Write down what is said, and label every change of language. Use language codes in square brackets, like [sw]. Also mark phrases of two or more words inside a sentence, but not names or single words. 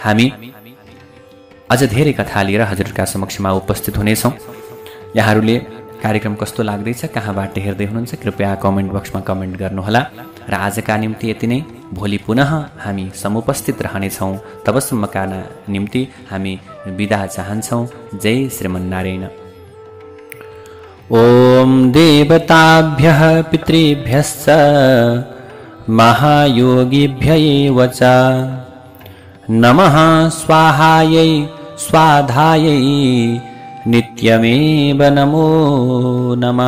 [ne] भोलि पुनः हामी अझ धेरै कथा लिएर हजुरका समक्षमा उपस्थित हुनेछौँ। यहाँहरूले कार्यक्रम कस्तो लाग्दैछ, कहाँबाट हेर्दै हुनुहुन्छ, कृपया कमेन्ट बक्समा कमेन्ट गर्नुहोला। र आजका निम्ति यति नै। भोलि पुनः हामी समुपस्थित रहनेछौँ। तबसम्मका निम्ति हामी बिदा चाहन्छौँ। जय श्रीमन्नारायण। [sa] ॐ देवताभ्यः पितृभ्यश्च महायोगिभ्य एव च नमः स्वाहायै स्वाधायै नित्यमेव नमो नमः।